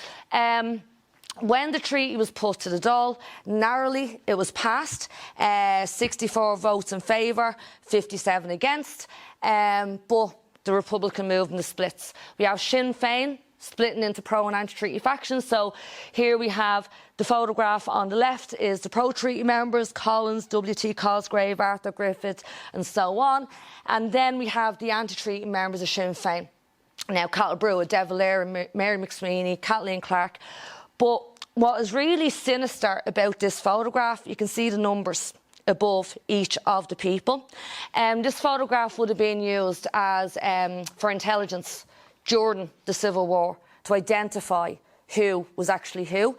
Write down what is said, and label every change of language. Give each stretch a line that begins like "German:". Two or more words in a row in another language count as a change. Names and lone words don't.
English: When the treaty was put to the Dáil, narrowly it was passed, 64 votes in favour, 57 against, but the Republican movement splits. We have Sinn Féin splitting into pro and anti-treaty factions. So here we have the photograph on the left is the pro-treaty members, Collins, W.T. Cosgrave, Arthur Griffith and so on. And then we have the anti-treaty members of Sinn Féin. Now, Cathal Brugha, De Valera, Mary McSweeney, Kathleen Clark. But what is really sinister about this photograph, you can see the numbers above each of the people. This photograph would have been used as for intelligence during the Civil War to identify who was actually who.